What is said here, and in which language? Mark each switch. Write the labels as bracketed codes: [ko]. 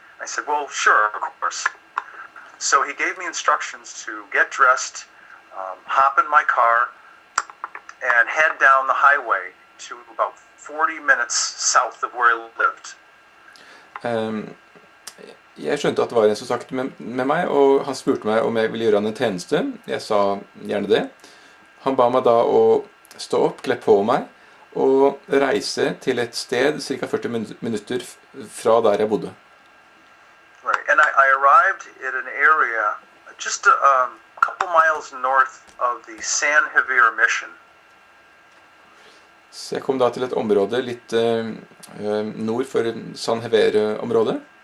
[en] I said, well, sure, of course. So he gave me instructions to get dressed, hop in my car, and head down the highway to about 40 minutes south of where I lived. [no] Jeg skjønte at det var en som snakket med meg, og han spurte meg om jeg ville gjøre han en tjeneste. Jeg sa gjerne det. Han ba meg da å stå opp, kle på meg, og reise til et sted ca. 40 minutter fra der jeg bodde. [en] Right, and I arrived at an area just a couple miles north of the San Javier mission. [no] Så jeg kom da til et område litt nord for San Javier-området.